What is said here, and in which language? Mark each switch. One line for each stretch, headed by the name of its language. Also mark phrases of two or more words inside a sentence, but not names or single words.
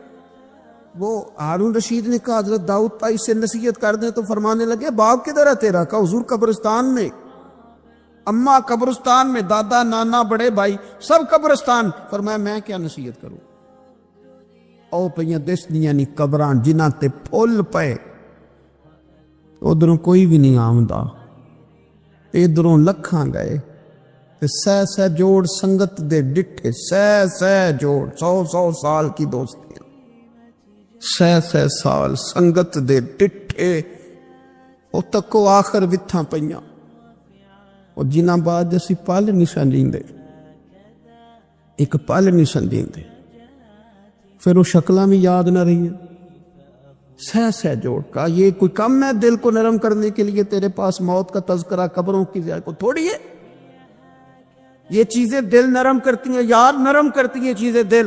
Urdu: وہ ہارون رشید نے کہا حضرت داؤد پائی سے نصیحت کر دیں، تو فرمانے لگے باپ کدھر ہے تیرا؟ کہا حضور قبرستان میں، اماں قبرستان میں، دادا نانا بڑے بھائی سب قبرستان۔ فرمایا میں کیا نصیحت کروں؟
Punjabi: او پہ دس دیاں نہیں قبران جنہ تے پھول پے، ادھروں کوئی بھی نہیں آمدہ، ادھروں لکھاں گئے، سہ سہ جوڑ سنگت دے ڈٹھے، سہ سہ جوڑ،
Urdu: 100 سال کی دوستی،
Punjabi: سہ سہ سال سنگت دے ڈٹھے، او تکو آخر وتھاں پئیاں، اور جنہ بعد اسی پل نہیں سنجیندے، ایک پل نہیں سنجیندے،
Urdu: پھر وہ شکلاں بھی یاد نہ رہی ہیں۔ سہ سہ جوڑ کا یہ کوئی کم ہے دل کو نرم کرنے کے لیے؟ تیرے پاس موت کا تذکرہ، قبروں کی زیارت کو تھوڑی ہے؟ یہ چیزیں دل نرم کرتی ہیں یار، نرم کرتی ہیں چیزیں دل۔